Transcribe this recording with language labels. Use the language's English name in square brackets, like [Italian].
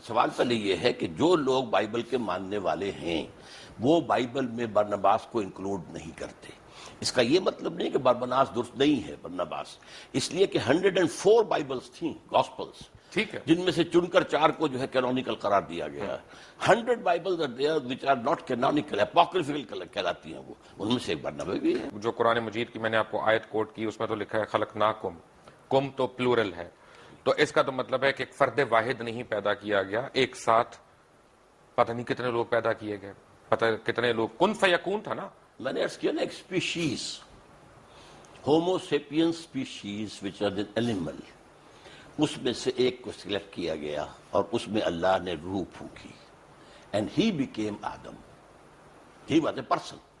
[Urdu] سوال پہلے یہ ہے کہ جو لوگ بائبل کے ماننے والے ہیں وہ بائبل میں برنباس کو انکلوڈ نہیں کرتے. اس کا یہ مطلب نہیں کہ برنباس درست نہیں ہے. برنباس اس لیے کہ 104 بائبلز تھیں، گاسپلز، ٹھیک ہے. جن میں سے چن کر 4 کو جو ہے کینونیکل قرار دیا گیا. [English] 100 Bibles are there which are not canonical, apocryphal [Urdu] کہلاتی ہیں وہ. ان میں سے ایک برنبا بھی ہے. جو قرآن مجید کی میں نے آپ کو آیت کوٹ کی، اس میں تو لکھا ہے خلقناکم، کم تو پلورل ہے. تو اس کا تو مطلب ہے کہ ایک فرد واحد نہیں پیدا کیا گیا، ایک ساتھ پتہ نہیں کتنے لوگ پیدا کیے گئے، پتہ کتنے لوگ. کن فیکون تھا نا. میں نے عرض کیا نا ایک species. Homo sapiens species [English] which are an animal, [Urdu] اس میں سے ایک کو سلیکٹ کیا گیا اور اس میں اللہ نے روح پھونکی، [English] And he became Adam, he was a person.